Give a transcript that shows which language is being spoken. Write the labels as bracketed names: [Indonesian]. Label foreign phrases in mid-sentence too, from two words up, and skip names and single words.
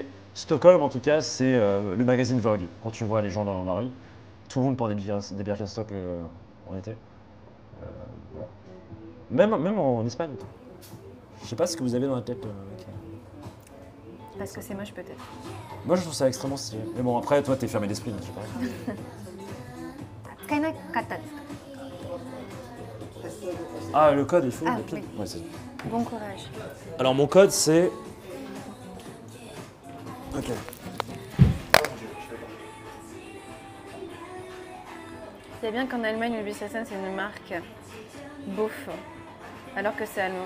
[French] Stockholm, en tout cas, c'est le magazine Vogue. Quand tu vois les gens dans la rue, tout le monde porte des Birkenstock en été. Même en Espagne. Je sais pas ce que vous avez dans la tête. Parce que c'est moche peut-être. Moi, je trouve ça extrêmement stylé. Mais bon, après, toi, t'es fermé d'esprit, donc je sais pas. [Japanese] 使えなかったですか [French] Ah, le code, il faut Ah, le pile. oui. Ouais, c'est- Bon courage. Alors, mon code, c'est. Ok. C'est bien qu'en Allemagne, le Bissau-Sen, c'est une marque beauf, alors que c'est allemand.